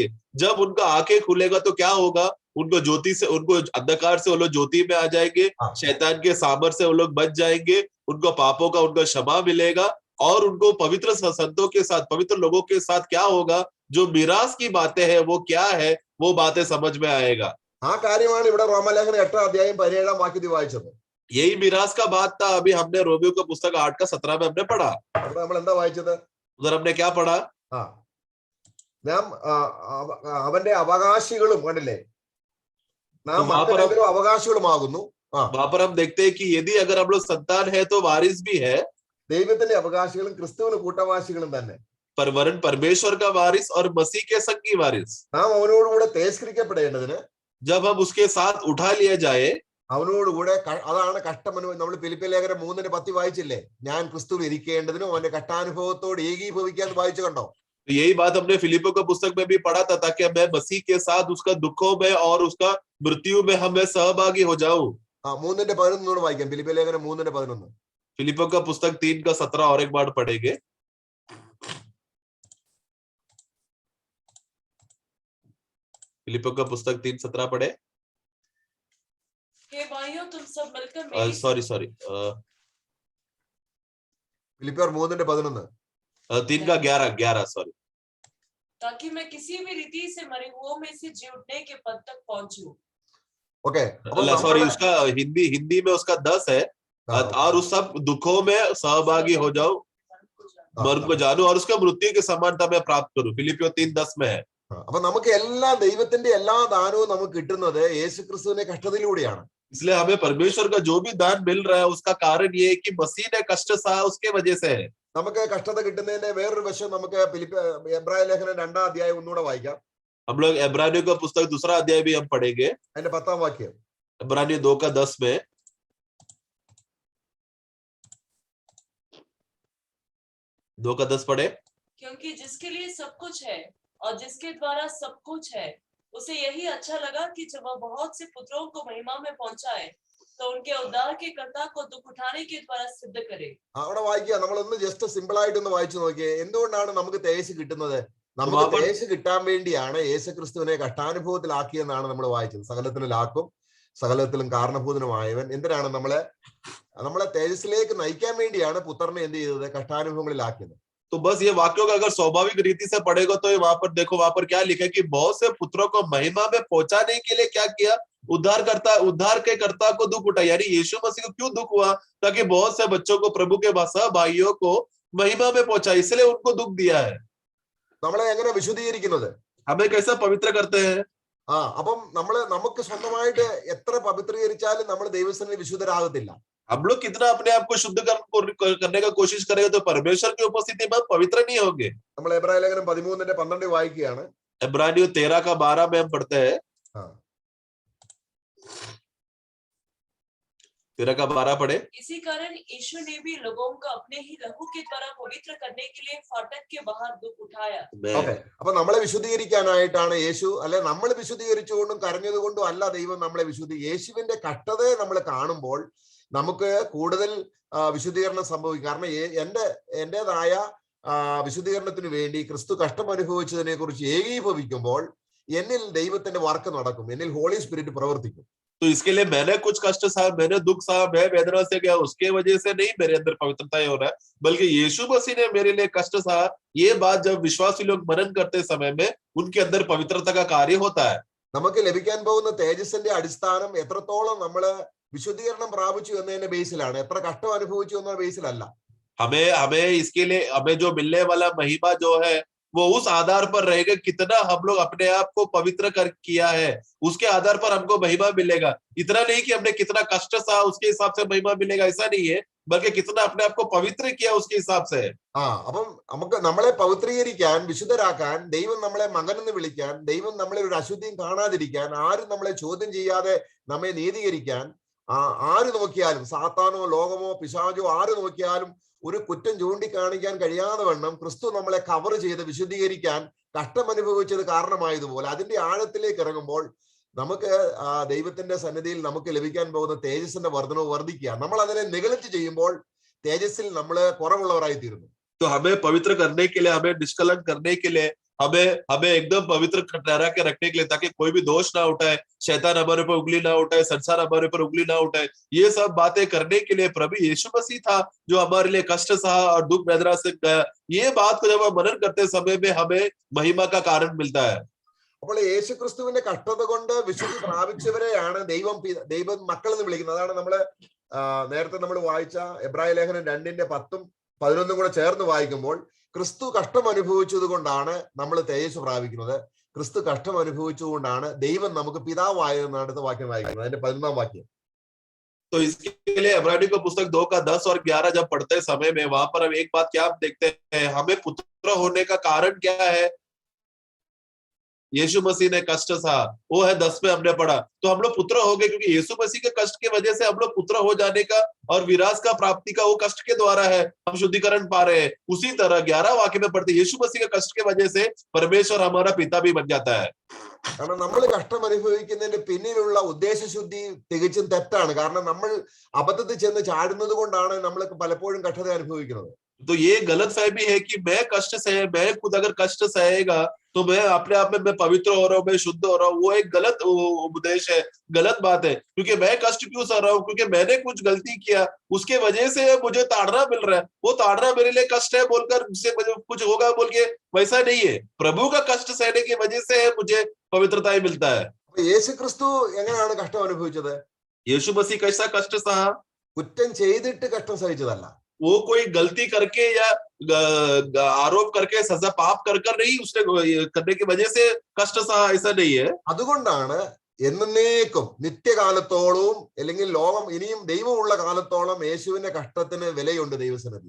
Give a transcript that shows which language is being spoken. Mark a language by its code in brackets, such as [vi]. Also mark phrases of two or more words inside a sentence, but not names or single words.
[hi] जब उनका आंखें खुलेगा तो क्या होगा? उनको ज्योति से, उनको अंधकार से वो लोग ज्योति में आ जाएंगे, शैतान के सामर से वो लोग बच जाएंगे, उनको पापों का उनको क्षमा मिलेगा और उनको पवित्र संतों के साथ, पवित्र लोगों के साथ क्या होगा? जो मिरास की बातें हैं वो क्या है, वो बातें समझ में आएगा। [ml] ആ കാര്യമാണ് ഇവിടെ റോമാലേഖനം 8-ാം അധ്യായം 17-ാം വാക്യത്തിൽ വായിച്ചത്. [hi] यही मिरास का बात था। अभी हमने रोमियो का पुस्तक 8 का 17 में हमने पढ़ा। [ml] നമ്മൾ എന്താ വായിച്ചത്? [hi] उधर हमने क्या पढ़ा? [ml] നാം അവന്റെ അവകാശികളും, കണ്ടില്ലേ, നാം അവകാശികളുമാകുന്നു. [hi] वहां पर हम देखते हैं कि यदि अगर हम लोग संतान है तो वारिस भी है। [ml] ദൈവത്തിന്റെ അവകാശികളും ക്രിസ്തുവിന് കൂട്ടവാസികളും തന്നെ. [hi] पर वरन परमेश्वर का वारिस और मसीह के संगी वारिस। [ml] നാം അവനോടുകൂടെ തേസ്കരിക്കപ്പെടേണ്ടതിന്, [hi] जब हम उसके साथ उठा लिए जाए, [ml] അവനോടുകൂടെ, അതാണ് കഷ്ടമനുഭവം. നമ്മൾ ഫിലിപ്പിയ ലേഖനം 3:10 വായിച്ചില്ലേ? ഞാൻ ക്രിസ്തുവിൽ ഇരിക്കേണ്ടതിനും അവന്റെ കഷ്ടാനുഭവത്തോട് ഏകീഭവിക്കാൻ വായിച്ചു, കണ്ടോ? [hi] तो यही बात हमने फिलिपियों का पुस्तक में भी पढ़ा था, ताकि मैं मसीह के साथ उसका दुखों में और उसका मृत्यु में हमें सहभागी हो जाऊं। [ml] 3:11 വായിക്കാം. ഫിലിപ്പിയ ലേഖനം 3:11. [hi] फिलिपियों का पुस्तक 3 का 17 और एक बार पढ़ेंगे। फिलिपियों का पुस्तक 3:17 पढ़े। हे भाइयों, तुम सब मिलकर सॉरी [ml] ഫിലിപ്പിയർ 3:11. [hi] 3 का 11 सॉरी। ताकि मैं किसी भी रीति से मरे हुओं में से जी उठने के पद तक पहुंचूं। ओके, सॉरी, उसका हिंदी में उसका 10 है, और उस सब दुखों में सहभागी हो जाओ, मर्म को जानू और उसका मृत्यु की समानता में प्राप्त करूं। फिलिपियो 3:10 में है। [ml] അപ്പൊ നമുക്ക് എല്ലാ ദൈവത്തിന്റെ എല്ലാ ദാനവും നമുക്ക് കിട്ടുന്നത് യേശുക്രിസ്തുവിന്റെ കഷ്ടതയിലൂടെയാണ്. [hi] इसलिए हमें परमेश्वर का जो भी दान मिल रहा है उसका कारण ये है कि मसीह ने कष्ट सहा, उसके वजह से है। [ml] നമുക്ക് കഷ്ടത കിട്ടുന്നതിന്റെ വേറൊരു വശം നമുക്ക് എബ്രായ ലേഖനം 2-ാം അധ്യായം ഒന്നുകൂടെ വായിക്കാം. [hi] हम लोग इब्रानियों का पुस्तक 2 अध्याय भी हम पढ़ेंगे। [ml] അതിന്റെ 10-ാം വാക്യം. [hi] इब्रानियों 2 का 10 में 2 का 10 पढ़े। क्योंकि जिसके लिए सब कुछ है और जिसके द्वारा सब कुछ है, उसे यही अच्छा लगा कि जब वह बहुत से पुत्रों को महिमा में पहुंचाए तो उनके उद्धार के कर्ता को दुख उठाने के द्वारा सिद्ध करे। [ml] അവിടെ വായിക്കുക. നമ്മളൊന്ന് [en] just simple [ml] ആയിട്ടൊന്ന് വായിച്ചു നോക്കിയേ. എന്തുകൊണ്ടാണ് നമുക്ക് തേജസ് കിട്ടുന്നത്? നമുക്ക് തേജസ് കിട്ടാൻ വേണ്ടിയാണ് യേശുക്രിസ്തുവിനെ കഷ്ടാനുഭവത്തിലാക്കിയെന്നാണ് നമ്മൾ വായിച്ചത്. സകലത്തിലാക്കും, സകലത്തിലും കാരണഭൂതനുമായവൻ. എന്തിനാണ് നമ്മളെ തേജസ്സിലേക്ക് നയിക്കാൻ വേണ്ടിയാണ് പുത്രനെ എന്ത് ചെയ്തത്? കഷ്ടാനുഭവങ്ങളിലാക്കിയത്. [hi] तो बस ये वाक्यों का अगर स्वाभाविक रीति से पढ़ेगा तो वहां पर देखो, वहां पर क्या लिखा है कि बहुत से पुत्रों को महिमा में पहुंचाने के लिए क्या किया? उद्धार के कर्ता को दुख उठा। यानी यीशु मसीह को क्यों दुख हुआ? ताकि बहुत से बच्चों को, प्रभु के भाइयों को महिमा में पहुंचा, इसलिए उनको दुख दिया है। [ml] നമ്മളെ എങ്ങനെ വിശുദ്ധീകരിക്കുന്നത്? [hi] हमें कैसा पवित्र करते हैं? [ml] അപ്പം നമുക്ക് സ്വന്തമായിട്ട് എത്ര പവിത്രീകരിച്ചാലും നമ്മൾ ദൈവസന്നിധി വിശുദ്ധരാകത്തില്ല. [hi] हम लोग कितना अपने आप को शुद्ध करने का कोशिश करेंगे तो परमेश्वर की उपस्थिति में पवित्र नहीं होंगे. നമ്മൾ എബ്രായ ലേഖനം 13:12 വായിക്കുകയാണ്. इब्रानियों 13:12 में हम पढ़ते हैं. 13:12 पढ़े. इसी कारण ईश्वर ने भी लोगों को अपने ही लहू के द्वारा पवित्र करने के लिए फाटक के बाहर दुख उठाया. [ml] അപ്പൊ നമ്മളെ വിശുദ്ധീകരിക്കാനായിട്ടാണ് യേശു, അല്ലെ നമ്മൾ വിശുദ്ധീകരിച്ചുകൊണ്ടും കരഞ്ഞത് കൊണ്ടും അല്ല ദൈവം നമ്മളെ യേശുവിന്റെ കഷ്ടതയെ നമ്മൾ കാണുമ്പോൾ നമുക്ക് കൂടുതൽ വിശുദ്ധീകരണം സംഭവിക്കും. കാരണം എന്റേതായ വിശുദ്ധീകരണത്തിന് വേണ്ടി ക്രിസ്തു കഷ്ടം അനുഭവിച്ചതിനെ കുറിച്ച് ഏകീഭവിക്കുമ്പോൾ എന്നിൽ ദൈവത്തിന്റെ വർക്ക് നടക്കും, എന്നിൽ [en] Holy Spirit [ml] പ്രവർത്തിക്കും. [hi] तो इसके लिए मैंने कुछ कष्ट सहा, मैंने दुख सहा, मैं वेदना से गया, उसके वजह से नहीं मेरे अंदर पवित्रता हो रहा है, बल्कि यीशु मसीह ने मेरे लिए कष्ट सहा. ये बात जब विश्वासी लोग मनन करते समय में उनके अंदर पवित्रता का कार्य होता है. [ml] നമുക്ക് ലഭിക്കാൻ പോകുന്ന തേജസ്സിന്റെ അടിസ്ഥാനം എത്രത്തോളം നമ്മള് വിശുദ്ധീകരണം പ്രാപിച്ചു എന്നതിന്റെ ബേസിലാണ്, എത്ര കഷ്ടം അനുഭവിച്ചു എന്ന ബേസിലല്ല. [hi] हमें इसके लिए हमें जो मिलने वाला महिमा जो है वो उस आधार पर रहेगा कितना हम लोग अपने आप को पवित्र कर किया है, उसके आधार पर हमको महिमा मिलेगा. इतना नहीं कि हमने कितना कष्ट सहा उसके हिसाब से महिमा मिलेगा, ऐसा नहीं है, बल्कि कितना अपने आप को पवित्र किया उसके हिसाब से. [ml] അപ്പം നമുക്ക് നമ്മളെ പവിത്രീകരിക്കാൻ, വിശുദ്ധരാക്കാൻ, ദൈവം നമ്മളെ മകനെന്ന് വിളിക്കാൻ, ദൈവം നമ്മളെ ഒരു അശുദ്ധിയും കാണാതിരിക്കാൻ, ആരും നമ്മളെ ചോദ്യം ചെയ്യാതെ നമ്മെ നീതീകരിക്കാൻ, ആര് നോക്കിയാലും, സാത്താനോ ലോകമോ പിശാചോ ആര് നോക്കിയാലും ഒരു കുറ്റം ചൂണ്ടിക്കാണിക്കാൻ കഴിയാതെ വണ്ണം ക്രിസ്തു നമ്മളെ കവർ ചെയ്ത് വിശുദ്ധീകരിക്കാൻ കഷ്ടം അനുഭവിച്ചത് കാരണമായതുപോലെ അതിന്റെ ആഴത്തിലേക്ക് ഇറങ്ങുമ്പോൾ നമുക്ക് ദൈവത്തിന്റെ സന്നിധിയിൽ നമുക്ക് ലഭിക്കാൻ പോകുന്ന തേജസ്സിന്റെ വർധനവ് വർദ്ധിക്കുക. നമ്മൾ അതിനെ നെഗ്ലക്റ്റ് ചെയ്യുമ്പോൾ തേജസ്സിൽ നമ്മൾ കുറവുള്ളവരായി തീരുന്നു. [hi] तो हमें पवित्र करने के लिए, हमें निष्कलंक करने के लिए, हमें एकदम पवित्र ठहरा के रखने के लिए, ताकि कोई भी दोष ना उठाए, शैतान हमारे ऊपर उंगली ना उठाए, संसार हमारे ऊपर उंगली ना उठाए, ये सब बातें करने के लिए प्रभु यीशु मसीह था जो हमारे लिए कष्ट सहा और दुख वेदना से गया. ये बात को जब हम मनन करते समय में हमें महिमा का कारण मिलता है. [ml] അപ്പോൾ യേശു ക്രിസ്തുവിന്റെ കഷ്ടത കൊണ്ട് വിശുദ്ധി പ്രാപിച്ചവരെയാണ് ദൈവം മക്കൾ എന്ന് വിളിക്കുന്നത്. അതാണ് നമ്മള് നേരത്തെ നമ്മൾ വായിച്ച എബ്രായ ലേഖനം 2:10-11 കൂടെ ചേർന്ന് വായിക്കുമ്പോൾ ക്രിസ്തു കഷ്ടം അനുഭവിച്ചത് കൊണ്ടാണ് നമ്മൾ തേജസ് പ്രാപിക്കുന്നത്. ക്രിസ്തു കഷ്ടം അനുഭവിച്ചുകൊണ്ടാണ് ദൈവം നമുക്ക് പിതാവായെന്ന് അടുത്ത വാക്യം വായിക്കുന്നത്, അതിന്റെ 11ാം വാക്യം. [hi] तो इसके लिए इब्रानियों का पुस्तक 2:10 और 11 जब पढ़ते समय में वहां पर हम एक बात क्या देखते हैं, हमें पुत्र होने का कारण क्या है. यीशु मसीह ने कष्ट सहा, वो है 10 में हमने पढ़ा. तो हम लोग पुत्र हो गए क्योंकि यीशु मसीह के कष्ट की वजह से हम लोग पुत्र हो जाने का और विराज का प्राप्ति का वो कष्ट के द्वारा है हम शुद्धिकरण पा रहे हैं. उसी तरह 11 वाक्य में पढ़ते यीशु मसीह के कष्ट के वजह से परमेश्वर हमारा पिता भी बन जाता है. [ml] കാരണം നമ്മൾ കഷ്ടം അനുഭവിക്കുന്നതിന്റെ പിന്നിലുള്ള ഉദ്ദേശശുദ്ധി തികച്ചും തെറ്റാണ്. കാരണം നമ്മൾ അബദ്ധത്തിൽ ചെന്ന് ചാടുന്നത് കൊണ്ടാണ് നമ്മൾ പലപ്പോഴും കഷ്ടത അനുഭവിക്കുന്നത്. [hi] तो ये गलत फहमी है कि मैं कष्ट सहे, मैं खुद अगर कष्ट सहेगा तो मैं अपने आप में मैं पवित्र हो रहा हूँ, मैं शुद्ध हो रहा हूँ. वो एक गलत उपदेश है, गलत बात है. क्योंकि मैं कष्ट क्यों सह रहा हूँ, क्योंकि मैंने कुछ गलती किया, उसके वजह से मुझे ताड़ना मिल रहा है. वो ताड़ना मेरे लिए कष्ट है बोलकर उससे कुछ होगा बोल के वैसा नहीं है. प्रभु का कष्ट सहने की वजह से मुझे पवित्रता ही मिलता है. [ml] യേശു ക്രിസ്തു എങ്ങനെയാണ് കഷ്ടം അനുഭവിച്ചത്? [hi] यीशु मसीह कैसा कष्ट सहा? [ml] കുറ്റം ചെയ്തിട്ട് കഷ്ടം സഹിച്ചതല്ല. [hi] वो कोई गलती करके या आरोप करके सजा पाप कर नहीं उसने करने की वजह से कष्ट सहा, ऐसा नहीं है. [ml] അതുകൊണ്ടാണ് എന്നേക്കും നിത്യകാലത്തോളവും അല്ലെങ്കിൽ ലോകം ഇനിയും ദൈവമുള്ള കാലത്തോളം യേശുവിന്റെ കഷ്ടത്തിന് വിലയുണ്ട് ദൈവസന്നിധി.